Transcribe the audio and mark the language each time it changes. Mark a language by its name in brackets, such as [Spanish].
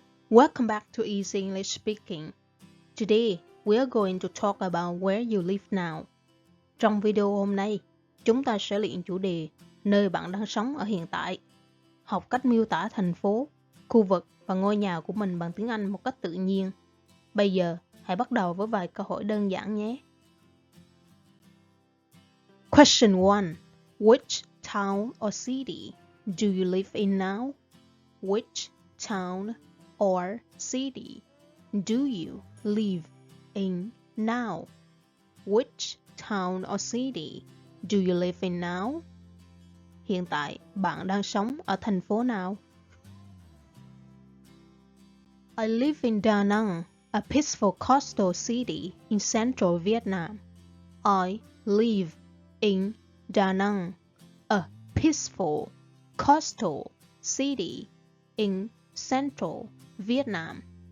[English] Welcome back to Easy English Speaking. Today, we are going to talk about where you live now. [Vietnamese] Trong video hôm nay, chúng ta sẽ luyện chủ đề Nơi bạn đang sống ở hiện tại. Học cách miêu tả thành phố, khu vực và ngôi nhà của mình bằng tiếng Anh một cách tự nhiên. Bây giờ, hãy bắt đầu với vài câu hỏi đơn giản nhé. [English] Question 1. Which town or city do you live in now? Which town or city do you live in now? Which town or city do you live in now? [Vietnamese] Hiện tại, bạn đang sống ở thành phố nào? [English] I live in Da Nang, a peaceful coastal city in central Vietnam. I live in Da Nang, a peaceful coastal city in central Vietnam.